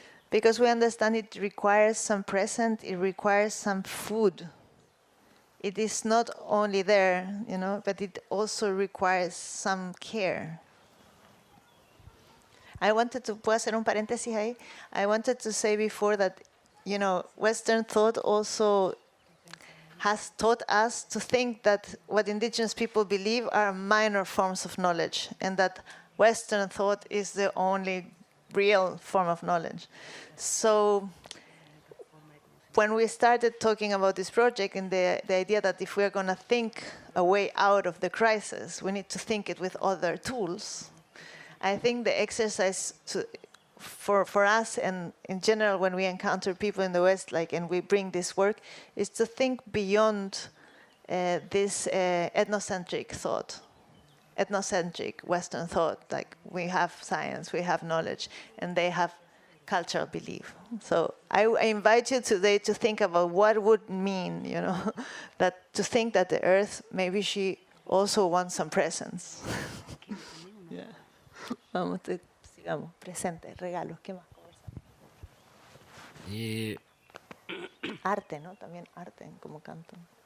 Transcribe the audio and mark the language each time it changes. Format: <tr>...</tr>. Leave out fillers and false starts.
<en>Because we understand it requires some present, it requires some food. It is not only there, but it also requires some care.</en> <es>¿puedo hacer un paréntesis ahí?</es> <en>I wanted to say before that, Western thought also has taught us to think that what indigenous people believe are minor forms of knowledge, and that Western thought is the only real form of knowledge. So when we started talking about this project and the idea that if we're going to think a way out of the crisis, we need to think it with other tools, I think the exercise for us and in general when we encounter people in the West, and we bring this work, is to think beyond this ethnocentric thought, ethnocentric Western thought. Like we have science, we have knowledge, and they have cultural belief. So I invite you today to think about what would mean, that to think that the Earth, maybe she also wants some presents.</en> <es>Yeah. Vamos, sigamos. Presente, regalos, ¿qué más? Arte, ¿no? También arte, como cantan.</es>